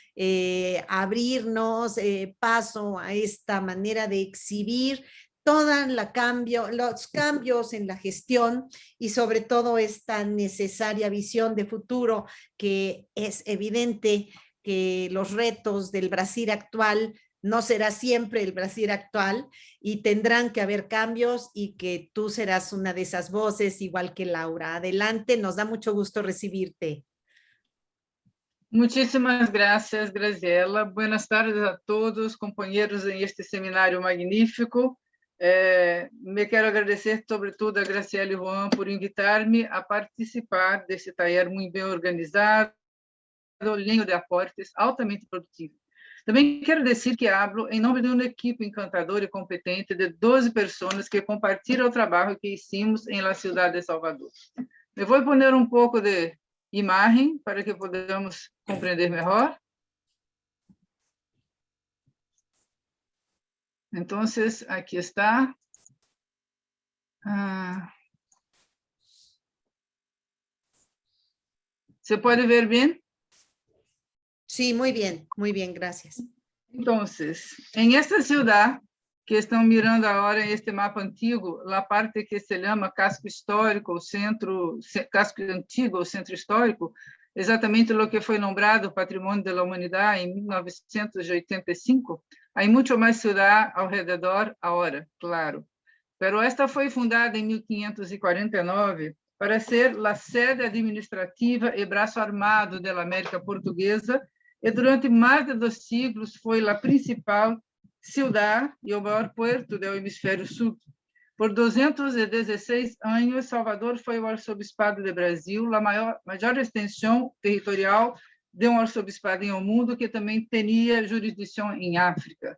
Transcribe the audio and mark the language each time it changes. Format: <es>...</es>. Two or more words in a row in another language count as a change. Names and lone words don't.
<es>abrirnos paso a esta manera de exhibir los cambios en la gestión y sobre todo esta necesaria visión de futuro, que es evidente que los retos del Brasil actual no será siempre el Brasil actual y tendrán que haber cambios, y que tú serás una de esas voces, igual que Laura. Adelante, nos da mucho gusto recibirte. Muchísimas gracias, Graziela. Buenas tardes a todos, compañeros en este seminario magnífico.</es> <pt>Me quero agradecer, sobretudo, a Graziela e Juan por invitar-me a participar desse taller muito bem organizado,</pt> <es>lleno de aportes,</es> <pt>altamente produtivo. Também quero dizer que hablo em nome de uma equipe encantadora e competente de 12 pessoas que compartilham o trabalho que hicimos em la cidade de Salvador. Eu vou poner um pouco de imagem para que podamos compreender melhor. Então, aqui está. ¿Se pode ver bem?</pt> <es>Sí, muy bien, gracias. Entonces, en esta ciudad que están mirando ahora en este mapa antiguo, la parte que se llama casco histórico, casco antiguo, o centro histórico, exatamente lo que fue nombrado Patrimonio de la Humanidad en 1985, hay mucho más ciudad alrededor ahora, claro. Pero esta fue fundada en 1549 para ser la sede administrativa y brazo armado de la América Portuguesa,</es> <pt>e durante mais de 2 siglos foi a principal cidade e o maior porto do hemisfério sul. Por 216 anos, Salvador foi o arzobispado de Brasil, a maior extensão territorial de um arzobispado em o mundo, que também tinha jurisdição em África.</pt>